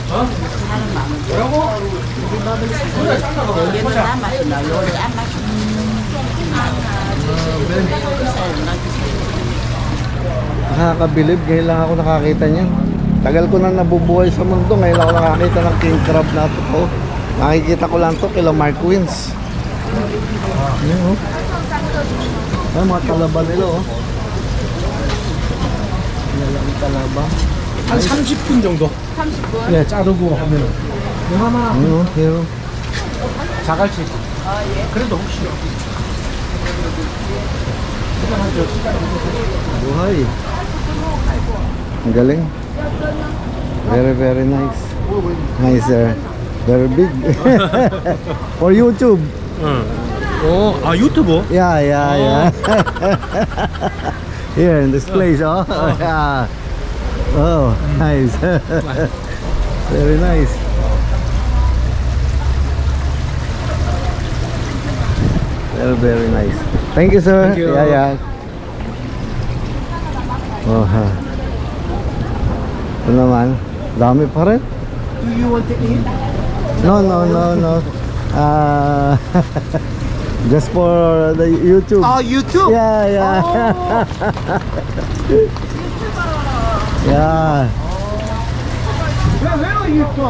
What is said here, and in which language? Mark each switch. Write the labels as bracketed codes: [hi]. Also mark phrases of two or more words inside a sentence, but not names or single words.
[tl] Nakakabilib, ngayon lang ako nakakita niyan. Tagal ko na nabubuhay sa mundo, ngayon lang ako nakakita ng king crab na ito. Oh. Nakikita ko lang ito kila Mark Wins. Ayan, oh. Ay, mga talaba nila, oh. Yan ang talaba. [ko] 한 30분 정도. 30분? 네, 자르고 하면. 하나 [tl] Ano, hero. [ko] 자갈치. 그래도 혹시 [tl] Buhay. Ang galing. [en] Very, very nice. Nice, sir. Very big. For YouTube. [ko] 유튜버? [en] Yeah, yeah, yeah. Here in this place, oh. Yeah. Oh, nice. Very nice. Very, very nice. Thank you, sir. Thank you. Yeah, yeah. Oh, ha. [tl] Ito naman. Dami pa rin. [en] Do you want to eat? No, no, no, no. Just for the YouTube. YouTube? Yeah, yeah. Yeah. Where are you from?